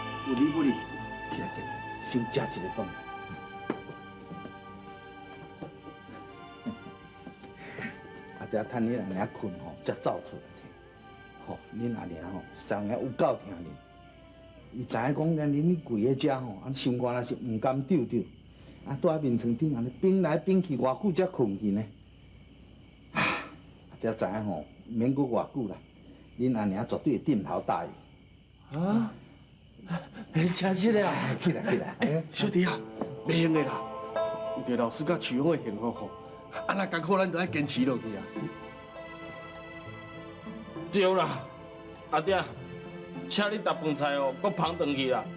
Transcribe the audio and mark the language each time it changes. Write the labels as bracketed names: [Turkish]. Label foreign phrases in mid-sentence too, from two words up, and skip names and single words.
[Min Nan Chinese] 不离不离，起来起来，先食一个饭。阿爹趁你阿娘困吼，才走出来。吼，恁阿娘吼，生个有够疼恁。伊知影讲，连你跪喺遮吼，啊心肝若是唔甘丢丢，啊住喺眠床顶安尼冰来冰去，偌久才困去呢？阿爹知影吼，免过偌久啦，恁阿娘绝对会点头答应。啊，真实的啊！起来起来，小弟啊，袂用的啦，为着老师甲徐勇的幸福吼，啊那艰苦咱都要坚持落去啊。对啦，阿爹，请你搭饭菜哦，搁捧转去啦。